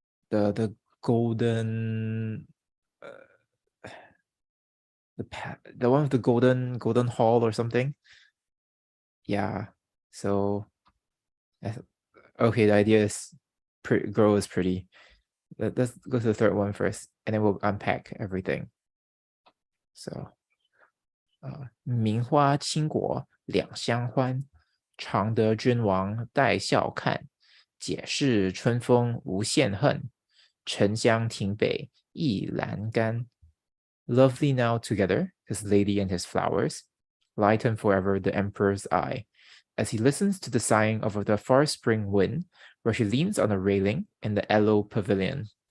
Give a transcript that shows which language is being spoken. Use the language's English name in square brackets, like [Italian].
[English] The golden the one with the golden hall or something. Yeah. So okay, the idea is girl is pretty. Let's go to the third one first, and then we'll unpack everything. [Chinese] So 名花倾国两相欢，常得君王带笑看。解释春风无限恨，沉香亭北一阑干。 [English] Lovely now together, his lady and his flowers, lighten forever the emperor's eye, as he listens to the sighing of the far spring wind, where she leans on a railing in the aloe pavilion.